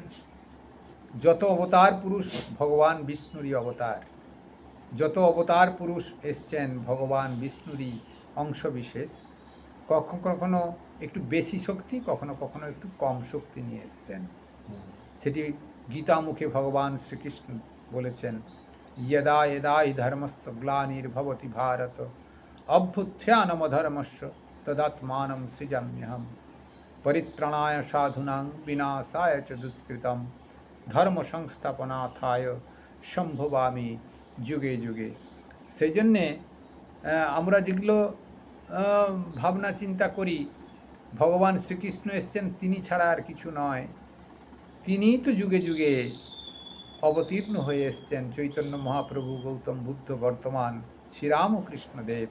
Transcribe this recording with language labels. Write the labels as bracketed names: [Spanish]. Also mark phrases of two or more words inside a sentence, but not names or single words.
[Bangla] যত অবতার পুরুষ ভগবান বিষ্ণুরই অবতার, যত অবতার পুরুষ এসছেন ভগবান বিষ্ণুরই অংশবিশেষ। কখনো কখনো একটু বেশি শক্তি, কখনো কখনো একটু কম শক্তি নিয়ে এসছেন। সেটি গীতামুখে ভগবান শ্রীকৃষ্ণ বলেছেন, [Sanskrit] यदा यदा हि धर्मस्य ग्लानिर्भवति भारत अभ्युत्थानमधर्मस्य तदात्मानं सृजाम्यहम् परित्राणाय साधूनां विनाशाय च दुष्कृतं ধর্ম সংস্থাপনাথায় সম্ভবামি যুগে যুগে। [Bangla] সেই জন্যে আমরা যেগুলো ভাবনা চিন্তা করি, ভগবান শ্রীকৃষ্ণ এসছেন, তিনি ছাড়া আর কিছু নয়। তিনিই তো যুগে যুগে অবতীর্ণ হয়ে এসছেন, চৈতন্য মহাপ্রভু, গৌতম বুদ্ধ, বর্তমান শ্রীরামকৃষ্ণদেব।